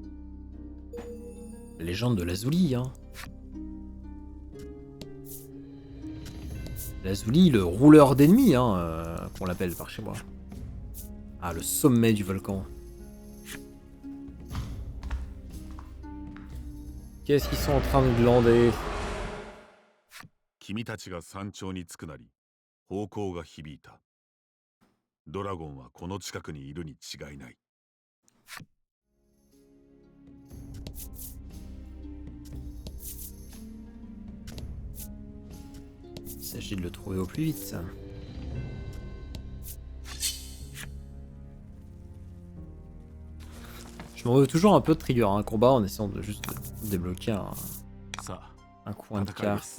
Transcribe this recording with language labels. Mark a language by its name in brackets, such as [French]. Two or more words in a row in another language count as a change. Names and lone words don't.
[French] La légende de Lazuli, hein. Lazuli, le rouleur d'ennemis, hein, qu'on l'appelle par chez moi. Ah, le sommet du volcan. Qu'est-ce qu'ils sont en train de glander? [Japanese] 君たちが山頂に着くなり、方向が響いた。ドラゴンはこの近くにいるに違いない。 [French] Il s'agit de le trouver au plus vite, ça. Je m'en veux toujours un peu de trigger un combat en essayant de juste débloquer un coin de carte.